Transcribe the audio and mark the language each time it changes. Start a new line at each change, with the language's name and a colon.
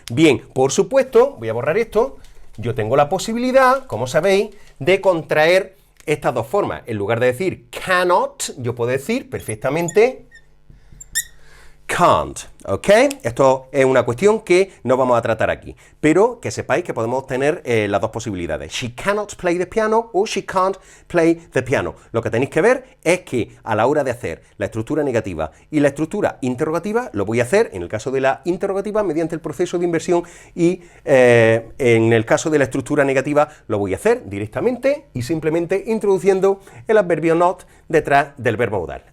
Spanish: Bien, por supuesto, voy a borrar esto, yo tengo la posibilidad, como sabéis, de contraer estas dos formas. En lugar de decir cannot, yo puedo decir perfectamente can't, ¿ok? Esto es una cuestión que no vamos a tratar aquí, pero que sepáis que podemos tener las dos posibilidades.
English: She cannot play the piano o she can't play the piano.
Spanish: Lo que tenéis que ver es que a la hora de hacer la estructura negativa y la estructura interrogativa, lo voy a hacer, en el caso de la interrogativa, mediante el proceso de inversión y en el caso de la estructura negativa, lo voy a hacer directamente y simplemente introduciendo el adverbio not detrás del verbo modal.